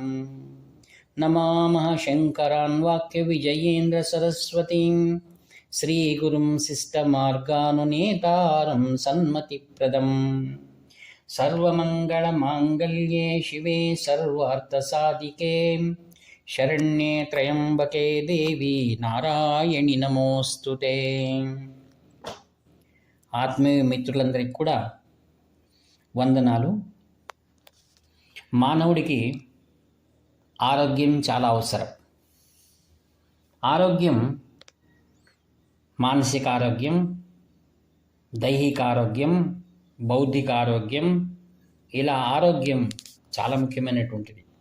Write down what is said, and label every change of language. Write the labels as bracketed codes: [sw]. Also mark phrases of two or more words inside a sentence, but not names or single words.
[sa] नमामः शङ्करान् वाक्यविजयेन्द्रसरस्वतीं श्रीगुरुं शिष्टमार्गानुनेतारं सन्मतिप्रदम्। सर्वमङ्गलमाङ्गल्ये शिवे सर्वार्थसाधिके शरण्ये त्र्यम्बके देवी నారాయణి నమోస్తుతే। [te] ఆత్మీయ మిత్రులందరికీ కూడా వందనాలు. మానవుడికి ఆరోగ్యం చాలా అవసరం. ఆరోగ్యం మానసిక ఆరోగ్యం, దైహిక ఆరోగ్యం, బౌద్ధిక ఆరోగ్యం, ఇలా ఆరోగ్యం చాలా ముఖ్యమైనటువంటిది.